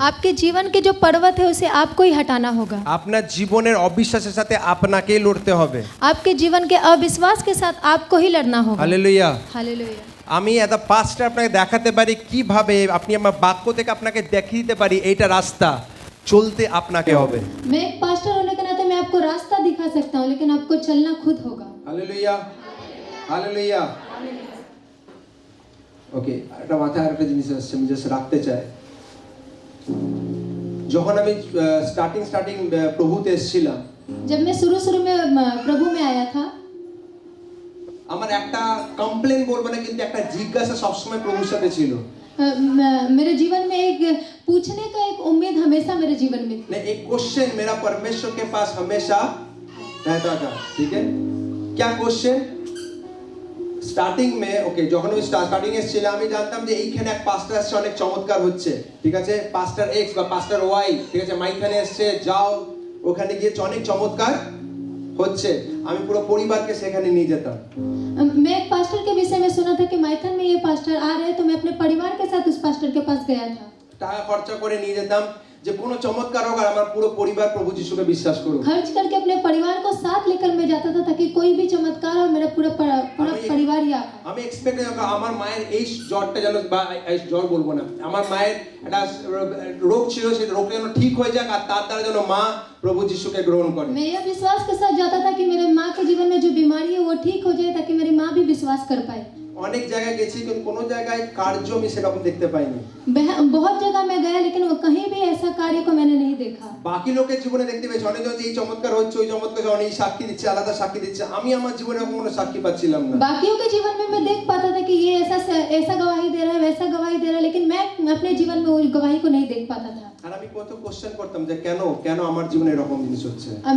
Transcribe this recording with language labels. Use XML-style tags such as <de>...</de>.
<hi>आपके जीवन के जो पर्वत है उसे आपको ही हटाना होगा।</hi> <bn>আপনার জীবনের অবিশ্বাসের সাথে আপনাকেই লড়তে হবে।</bn> <hi>आपके जीवन के अविश्वास के साथ आपको ही लड़ना होगा।</hi> <bn>হালেলুয়া।</bn> <hi>हालेलुया।</hi> <bn>আমি এত পাঁচটা আপনাকে দেখাতে পারি কিভাবে আপনি আমার বাক্য থেকে আপনাকে দেখিয়ে দিতে পারি এইটা রাস্তা, চলতে আপনাকে হবে।</bn> <hi>मैं एक पास्टर होने के नाते मैं आपको रास्ता दिखा सकता हूँ, लेकिन आपको चलना खुद होगा।</hi> <bn>Hallelujah, hallelujah. ওকে, একটা মাথায় আরেকটা জিনিস আসছে আমি জাস্ট রাখতে চাই। যখন আমি স্টার্টিং প্রভুতে এসেছিলাম,</bn> <hi>जब मैं शुरू में प्रभु में आया था,</hi> <bn>আমার একটা কমপ্লেন বলবো না, কিন্তু একটা জিজ্ঞাসা সবসময় প্রভুর সাথে ছিল।</bn> <hi>मेरे जीवन में एक पूछने का एक उम्मीद हमेशा मेरे जीवन में थी। नहीं, एक क्वेश्चन मेरा परमेश्वर के पास हमेशा रहता था। ठीक है, क्या क्वेश्चन?</hi> <bn>স্টার্টিং মে ওকে, যখন আমি স্টার্টিং এ ছিলাম আমি জানতাম যে এইখানে এক পাস্টার আসছে, অনেক চমৎকার হচ্ছে, ঠিক আছে, পাস্টার এক্স বা পাস্টার ওয়াই, ঠিক আছে, মাইখানে এসছে, যাও ওখানে গিয়ে অনেক চমৎকার হচ্ছে। আমি পুরো পরিবারকে সেখানে নিয়ে যেতাম।</bn> <hi>मैं एक पास्टर के विषय में सुना था कि माइथन में ये पास्टर आ रहे हैं, तो मैं अपने परिवार के साथ उस पास्टर के पास गया था।</hi> <bn>টাকা খরচা করে নিয়ে যেতাম যে কোনো চমৎকার হোক আর আমার পুরো পরিবার প্রভু যিশুকে বিশ্বাস করুক।</bn> <hi>खर्च करके अपने परिवार को साथ लेकर मैं जाता था ताकि कोई भी चमत्कार हो, मेरा पूरा परिवार ही आता।</hi> <bn>আমি এক্সপেক্ট আমার মায়ের এই জ্বরটা যেন, বা এই জ্বর বলবো না, আমার মায়ের একটা রোগ ছিল, সেই রোগটা যেন ঠিক হয়ে যাক আর তার দ্বারা যেন মা প্রভু যিশুকে গ্রহণ করে।</bn> <hi>मैं यह विश्वास के साथ जाता था कि मेरे माँ के जीवन में जो बीमारी है वो ठीक हो जाए, ताकि मेरी माँ भी विश्वास कर पाए।</hi> <bn>অনেক জায়গায় গেছি কিন্তু কোনো জায়গায় কার্য আমি সেরকম দেখতে পাইনি।</bn> <hi>बहुत जगह मैं गया, लेकिन वो कहीं भी ऐसा कार्य को मैंने नहीं देखा।</hi> <bn>বাকি লোকের জীবনে দেখতে পেয়েছি অনেকজন যে এই চমৎকার হচ্ছে, ওই চমৎকার অনেক সাক্ষী দিচ্ছে, আলাদা সাক্ষী দিচ্ছে, আমি আমার জীবনে কোনো সাক্ষী পাচ্ছিলাম না।</bn> <hi>बाकियों के जीवन में मैं देख पाता था कि ये ऐसा गवाही दे रहा है, वैसा गवाही दे रहा है, लेकिन मैं अपने जीवन में उस गवाही को नहीं देख पाता था।</hi> <bn>আর আমি কত কোশ্চেন করতাম যে কেন কেন আমার জীবনে এরকম জিনিস হচ্ছে,</bn>